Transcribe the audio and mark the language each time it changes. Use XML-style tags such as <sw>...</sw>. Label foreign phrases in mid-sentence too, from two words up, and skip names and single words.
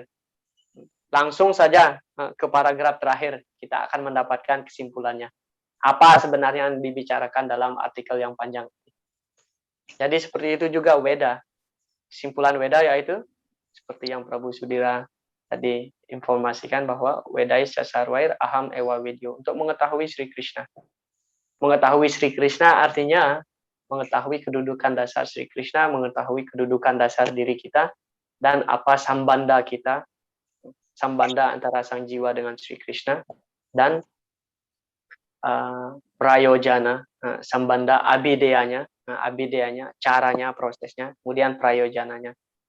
<id>Langsung saja ke paragraf terakhir, kita akan mendapatkan kesimpulannya. Apa sebenarnya yang dibicarakan dalam artikel yang panjang. Jadi seperti itu juga Weda. Kesimpulan Weda yaitu seperti yang Prabu Sudira tadi informasikan bahwa</id> <sa>वेदैश्च सर्वैरहमेव वेद्यो,</sa> <id>untuk mengetahui Sri Krishna. Mengetahui Sri Krishna artinya mengetahui kedudukan dasar Sri Krishna, mengetahui kedudukan dasar diri kita, dan apa sambanda kita, sambanda antara sang jiwa dengan Sri Krishna, dan prayojana, sambanda abideyanya, caranya, prosesnya, kemudian prayojananya.</id>